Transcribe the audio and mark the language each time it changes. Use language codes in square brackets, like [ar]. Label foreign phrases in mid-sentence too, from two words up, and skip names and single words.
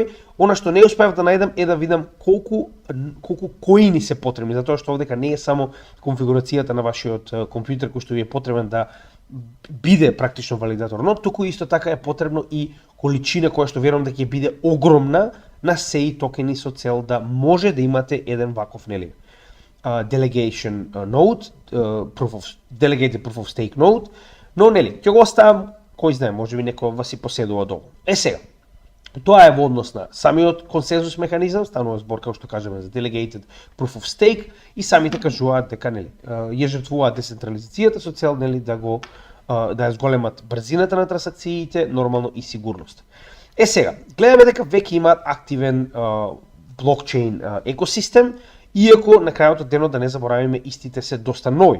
[mk] Она што не успеав да најдам е да видам колку коини се потребни, затоа што овдека не е само конфигурацијата на вашиот компјутер кој што ви е потребен да биде практично валидатор, но туку исто така е потребно и количина која што верувам дека ќе биде огромна на сеи токени со цел да може да имате еден ваков [en] delegation node, delegated proof of stake node, [mk] но ќе го оставам, кој знае, можеби некој од вас и поседува долу. Сега, тоа е во однос на самиот консензус механизам, станува збор како што кажеме за [en] delegated proof of stake [mk] и самите кажуваат дека ја жртвуваат децентрализацијата со цел да ја зголемат брзината на трансакциите, нормално и сигурност. Сега, гледаме дека веќе имаат активен блокчейн екосистем, иако на крајот од денот да не заборавиме истите се доста нови.